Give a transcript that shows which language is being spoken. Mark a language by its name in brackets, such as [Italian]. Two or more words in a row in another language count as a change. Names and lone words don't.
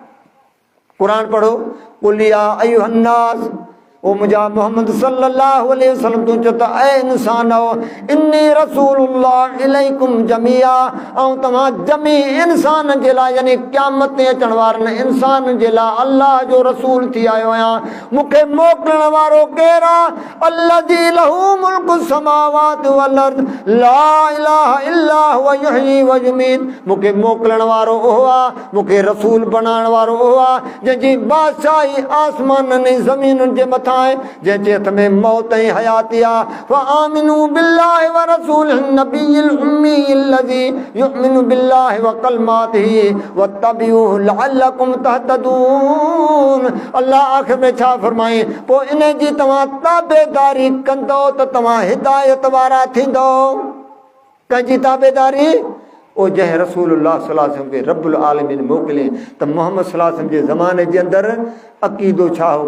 [Sindhi] क़ुरान पढ़ो, [Arabic] قل يا أيها الناس, [Sindhi] ओ मुंहिंजा मोहम्मद [Arabic] صلى الله عليه وسلم [Sindhi] तूं चओ त ऐ इंसान हो, [Arabic] إني رسول الله إليكم جميعا, [Sindhi] ऐं तव्हां जमी इंसान जे लाइ यानी क़यामत ते अचण वारनि इंसान जे लाइ अल्लाह जो रसूल थी आयो आहियां। मूंखे मोकिलण वारो केरु आहे? [Arabic] الذي له ملك السماوات والأرض لا إله إلا هو يحيي ويميت. [Sindhi] मूंखे मोकिलण वारो उहो आहे, मूंखे रसूल बणाइण वारो उहो आहे जंहिंजी बादशाही आसमाननि ऐं ज़मीनुनि जे मथां, जंहिंजे हथ में मौत ऐं हयाती आहे। [Arabic] فآمنوا بالله ورسوله النبي الأمي الذي يؤمن بالله وكلماته واتبعوه لعلكم تهتدون. [Sindhi] अल्लाह आख़िर में छा फरमाए? पोइ इन जी तव्हां ताबेदारी कंदो त तव्हां हिदायत वारा थींदो। कंहिंजी ताबेदारी? ओ जंहिं रसूलुल्लाह [Arabic] صلى الله عليه وسلم [Sindhi] खे [Arabic] رب العالمين [Sindhi] मोकिले त मोहम्मद [Arabic] صلى الله عليه وسلم [Sindhi] जे ज़माने जे अंदरि अक़ीदो छा हो?